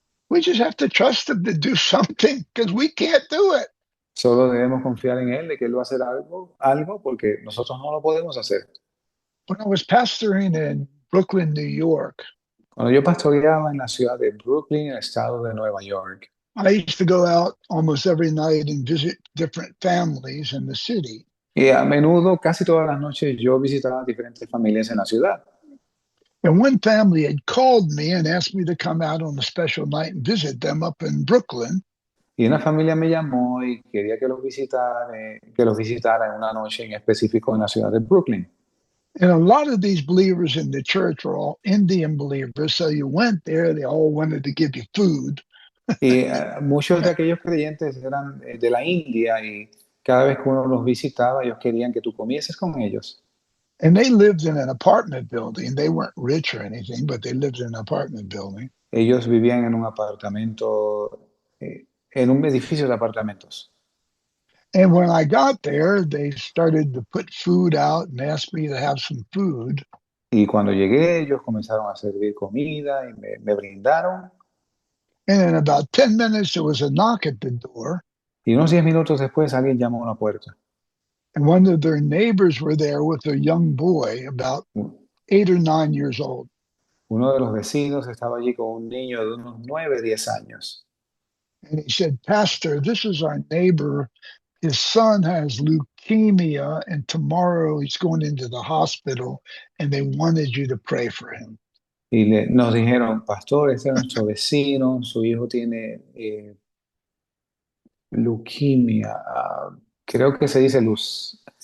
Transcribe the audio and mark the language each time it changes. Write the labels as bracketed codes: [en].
[en] We just have to trust him to do something because we can't do it. [es] Solo debemos confiar en Él de que Él va a hacer algo porque nosotros no lo podemos hacer. [en] When I was pastoring in Brooklyn, New York, [es] Cuando yo pastoreaba en la ciudad de Brooklyn, en el estado de Nueva York, [en] I used to go out almost every night and visit different families in the city. [es] y a menudo, casi todas las noches, yo visitaba diferentes familias en la ciudad. [en] And one family had called me and asked me to come out on a special night and visit them up in Brooklyn. [es] Y una familia me llamó y quería que los visitara en una noche en específico en la ciudad de Brooklyn. [en] And a lot of these believers in the church were all Indian believers. So you went there, they all wanted to give you food. [es] Y muchos de aquellos creyentes eran de la India y cada vez que uno los visitaba, ellos querían que tú comieses con ellos. [en] And they lived in an apartment building. They weren't rich or anything, but they lived in an apartment building. [es] Ellos vivían en un apartamento, en un edificio de apartamentos. [en] And when I got there, they started to put food out and asked me to have some food. [es] Y cuando llegué, ellos comenzaron a servir comida y me brindaron. [en] And in about 10 minutes, there was a knock at the door. [es] Y unos 10 minutos después, alguien llamó a la puerta. [en] And one of their neighbors were there with a young boy, about 8 or 9 years old. [es] Uno de los vecinos estaba allí con un niño de unos 9, 10 años. [en] And he said, Pastor, this is our neighbor. His son has leukemia, and tomorrow he's going into the hospital, and they wanted you to pray for him. [es] Y nos dijeron, pastor, este es nuestro vecino, su hijo tiene leucemia. Creo que se dice luz.